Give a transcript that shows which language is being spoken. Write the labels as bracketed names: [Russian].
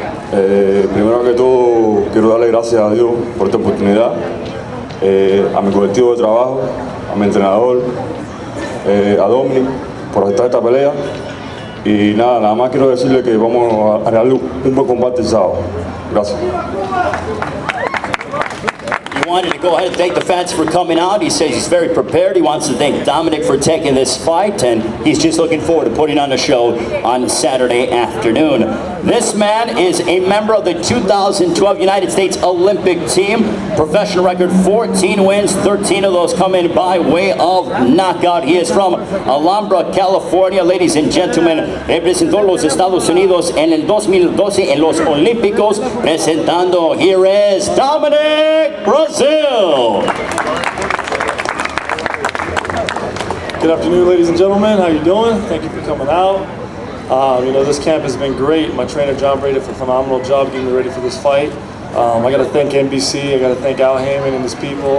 [Spanish] Primero que todo, quiero darle gracias a Dios por esta oportunidad, a mi colectivo de trabajo, a mi entrenador, a Dominic, por aceptar esta pelea. Y nada más quiero decirle que vamos a darle un buen combate el sábado. Gracias. [English] He wanted to go ahead and thank the fans for coming out. He says he's very prepared. He wants to thank Dominic for taking this fight, and he's just looking forward to putting on a show on Saturday afternoon. This man is a member of the 2012 United States Olympic team. Professional record, 14 wins, 13 of those coming by way of knockout. He is from Alhambra, California. Ladies and gentlemen, [Spanish] representó los Estados Unidos en el 2012 en los Olímpicos. Presentando, [English] here is Dominic Brazil. Good afternoon, ladies and gentlemen. How you doing? Thank you for coming out. This camp has been great. My trainer, John Brady, did a phenomenal job getting me ready for this fight. I got to thank NBC. I got to thank Al Heyman and his people.